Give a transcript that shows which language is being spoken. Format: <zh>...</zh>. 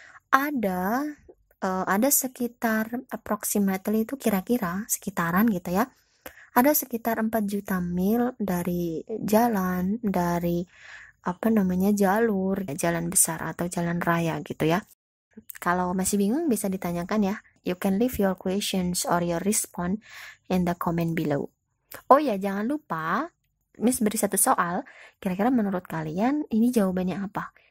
<id>Ada sekitar approximately itu kira-kira sekitaran gitu ya. Ada sekitar 4 juta mil dari jalan, dari jalur, jalan besar atau jalan raya gitu ya. Kalau masih bingung bisa ditanyakan ya.</id> <en>You can leave your questions or your response in the comment below.</en> <id>Oh ya, jangan lupa Miss beri satu soal. Kira-kira menurut kalian ini jawabannya apa?</id>